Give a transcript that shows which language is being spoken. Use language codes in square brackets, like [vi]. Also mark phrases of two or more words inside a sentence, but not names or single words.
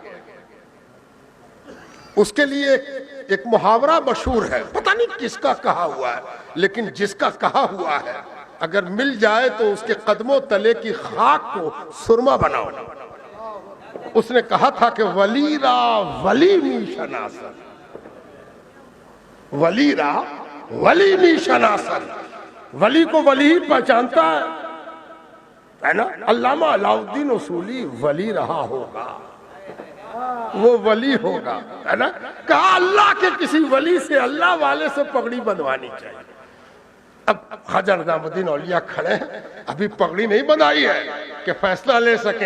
[ur] اس کے لیے ایک محاورہ مشہور ہے، پتہ نہیں کس کا کہا ہوا ہے، لیکن جس کا کہا ہوا ہے اگر مل جائے تو اس کے قدموں تلے کی خاک کو سرما بناؤ۔ اس نے کہا تھا کہ [fa] ولی را ولی می شناسن، ولی را ولی می شناسن، [ur] ولی کو ولی پہچانتا ہے نا۔ علامہ علاء الدین اصولی ولی رہا ہوگا، وہ ولی ہوگا، ہے نا۔ کہا اللہ کے کسی ولی سے، اللہ والے سے پگڑی بندھوانی چاہیے۔ اب خواجہ نظام الدین اولیاء کھڑے ہیں، ابھی پگڑی نہیں بندھائی ہے کہ فیصلہ لے سکیں۔